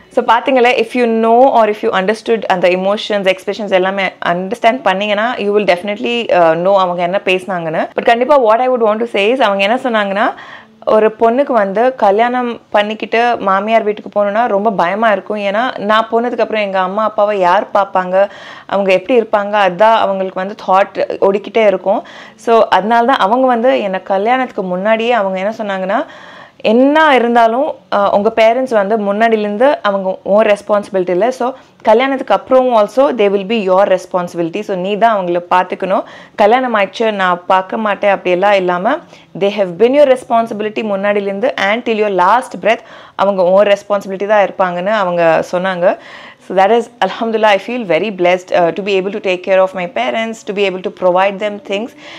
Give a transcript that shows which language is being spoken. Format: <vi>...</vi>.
<en>So பாத்தீங்களா, if you know or if you understood and the emotions, expressions எல்லாமே understand பண்ணீங்கன்னா you will definitely know</en> <ta>அவங்க என்ன பேசுனாங்கன்னு. But கண்டிப்பா</ta> <en>what I would want to say is</en> <ta>அவங்க என்ன சொன்னாங்கன்னா, ஒரு பொண்ணுக்கு வந்து கல்யாணம் பண்ணிக்கிட்டு மாமியார் வீட்டுக்கு போகணுன்னா ரொம்ப பயமாக இருக்கும். ஏன்னா நான் போனதுக்கப்புறம் எங்கள் அம்மா அப்பாவை யார் பார்ப்பாங்க, அவங்க எப்படி இருப்பாங்க, அதுதான் அவங்களுக்கு வந்து தாட் ஓடிக்கிட்டே இருக்கும். ஸோ அதனால தான் அவங்க வந்து என்னை கல்யாணத்துக்கு முன்னாடியே அவங்க என்ன சொன்னாங்கன்னா, என்ன இருந்தாலும் உங்கள் பேரண்ட்ஸ் வந்து முன்னாடிலேருந்து அவங்க ஓன் ரெஸ்பான்சிபிலிட்டி இல்லை.</ta> <en>so</en> <ta>கல்யாணத்துக்கு அப்புறம்</ta> <en>Also they will be your responsibility.</en> <ta>So நீ தான் அவங்கள பார்த்துக்கணும். கல்யாணம் ஆயிடுச்சு நான் பார்க்க மாட்டேன் அப்படியெல்லாம் இல்லாமல்</ta> <en>they have been your responsibility</en> <ta>முன்னாடிலேருந்து</ta> <en>and till your last breath</en> <ta>அவங்க ஓன் ரெஸ்பான்சிபிலிட்டி தான் இருப்பாங்கன்னு அவங்க சொன்னாங்க.</ta> <en>So that is, alhamdulillah, I feel very blessed to be able to take care of my parents, to be able to provide them things.</en>